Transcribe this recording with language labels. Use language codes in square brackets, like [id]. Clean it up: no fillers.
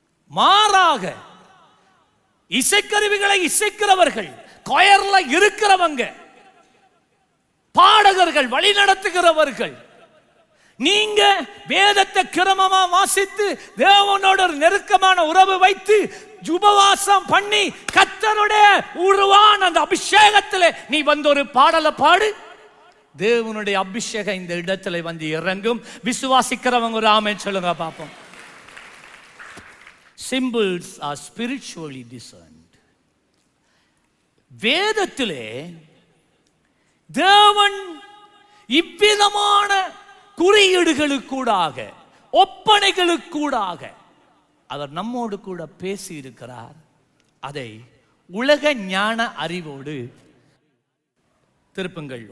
[ta] மாறாக இசைக்கருவிகளை இசைக்கிறவர்கள், கொயர்ல இருக்கிறவங்க, பாடகர்கள், வழி நடத்துகிறவர்கள், நீங்க வேதத்தை கிரமமா வாசித்து தேவனோட ஒரு நெருக்கமான உறவு வைத்து உபவாசம் பண்ணி கர்த்தருடைய உருவான அந்த அபிஷேகத்தில் நீ வந்து ஒரு பாடலை பாடு. தேவனுடைய அபிஷேகம் இந்த இடத்துல வந்து இறங்கும். விசுவாசிக்கிறவங்க ஒரு ஆமென் சொல்லுங்க பாப்போம். [en] Symbols are spiritually discerned. [ta] வேதத்திலே தேவன் இவ்விதமான குறியீடுகளுக்கூடாக, ஒப்பனைகளுக்கூடாக அவர் நம்மோடு கூட பேசி இருக்கிறார். அதை உலக ஞான அறிவோடு திருப்புங்கள்.